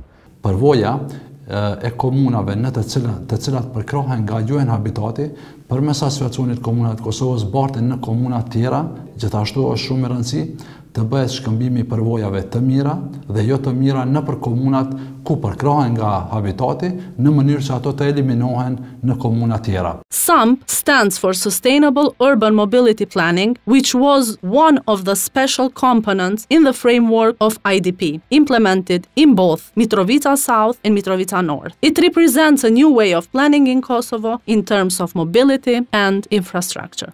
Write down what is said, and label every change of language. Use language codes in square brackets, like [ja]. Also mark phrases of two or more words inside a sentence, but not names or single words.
[sq] Përvoja e komunave në të cilat përkrohen nga UN Habitati përmes asociacionit komunat Kosovës barten në komuna tjera, gjithashtu është shumë e rëndësishme të bëhet shkëmbimi i përvojave të mira dhe jo të mira nëpër komunat ku përkrohen nga habitati në mënyrë që ato të eliminohen në komuna tjera. [en] SUMP stands for Sustainable Urban Mobility Planning, which was one of the special components in the framework of IDP, implemented in both Mitrovica South and Mitrovica North. It represents a new way of planning in Kosovo in terms of mobility and infrastructure.